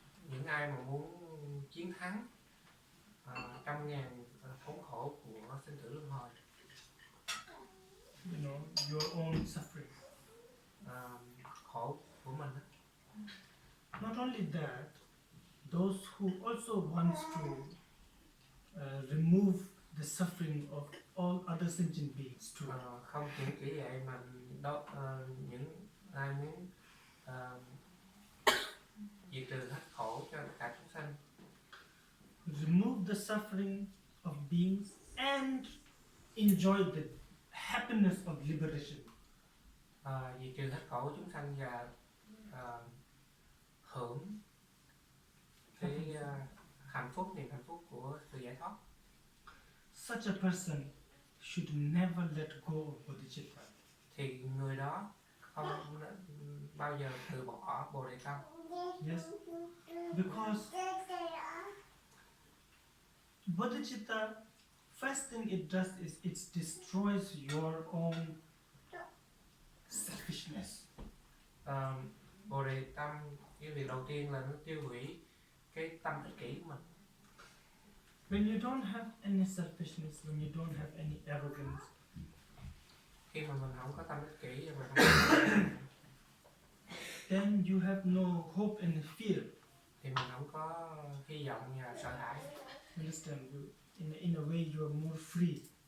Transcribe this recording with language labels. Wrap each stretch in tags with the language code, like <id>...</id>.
<vi>Những ai mà muốn chiến thắng trăm ngàn thống khổ của sinh tử luân hồi,</vi> <en>you know, your own suffering.</en> <vi>khổ của mình,</vi> <en>Not only that, those who also wants to remove the suffering of all other sentient beings too.</en> <vi>không chỉ vậy mà những ai muốn diệt trừ hết khổ cho tất cả chúng sanh,</vi> <en>Remove the suffering of beings and enjoy the happiness of liberation.</en> <vi>diệt trừ hết khổ của chúng sanh và hưởng cái hạnh phúc, niềm hạnh phúc của sự giải thoát.</vi> <en>Such a person should never let go of bodhicitta.</en> <vi>Thì người đó không bao giờ từ bỏ Bồ Đề Tâm.</vi> <en>Yes, because bodhicitta, first thing it does is it destroys your own selfishness.</en> <vi>Bồ Đề Tâm, cái việc đầu tiên là nó tiêu hủy cái tâm ích kỷ của mình.</vi> <en>When you don't have any selfishness, when you don't have any arrogance,</en> <vi>Khi mà mình không có tâm ích kỷ và mình không có</vi> <en>then you have no hope and fear.</en> <vi>thì mình không có hy vọng và sợ hãi.</vi> <en>Understand? In a way, you are more free.</en>